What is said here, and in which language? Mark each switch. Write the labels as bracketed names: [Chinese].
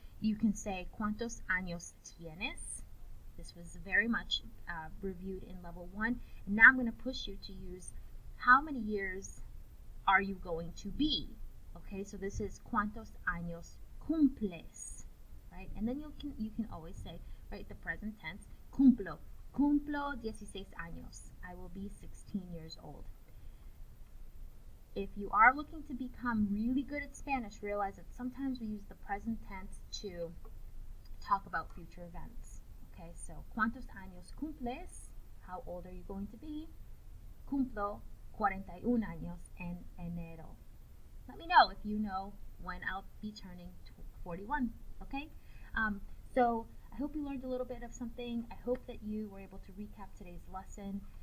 [English] You can say, [Spanish] ¿Cuántos años tienes? [English] This was very much reviewed in level 1. And now I'm going to push you to use, how many years are you going to be? Okay, so this is [Spanish] ¿Cuántos años cumples? [English] Right? And then you can always say, right, the present tense, [Spanish] cumplo 16 años. [English] I will be 16 years old. If you are looking to become really good at Spanish, realize that sometimes we use the present tense to talk about future events. Okay, so [Spanish] ¿Cuántos años cumples? [English] How old are you going to be? [Spanish] Cumplo 41 años en enero. [English] Let me know if you know when I'll be turning 41, okay? So I hope you learned a little bit of something. I hope that you were able to recap today's lesson.